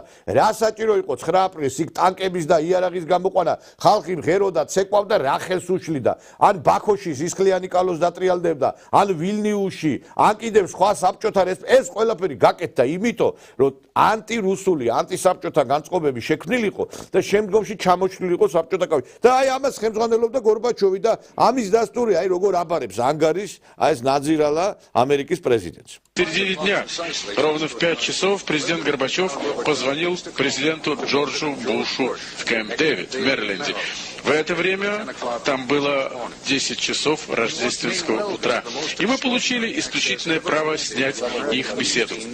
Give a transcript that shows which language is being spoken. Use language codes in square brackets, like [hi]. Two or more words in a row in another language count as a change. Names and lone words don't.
[ka] რა საჭირო იყო 9 აპრილს იქ ტანკების და იარაღის გამოყვანა ხალხი მღეროდა ცეკვავდა რა ხელს უშლიდა ან ბაქოში სისხლიანი კალოს დატრიალდებდა ან ვილნიუსში ან კიდევ სხვა საბჭოთა ეს ყველაფერი გაკეთდა იმიტომ რომ ანტირუსული ანტისაბჭოთა განწყობები შექმნილიყო და შემდგომში ჩამოშლილიყო საბჭოთა კავშირი და აი ამას ხელმძღვანელობდა გორბაჩოვი და ამის დასტური აი როგორ აბარებს ანგარის აი ეს ნაძირალა ამერიკის პრეზიდენტს. [ru] В середине дня, ровно в 5 часов, президент Горбачев позвонил президенту Джорджу Бушу в Кэмп-Дэвид, в Мэриленде. В это время там было 10 часов рождественского утра. И мы получили исключительное право снять их беседу.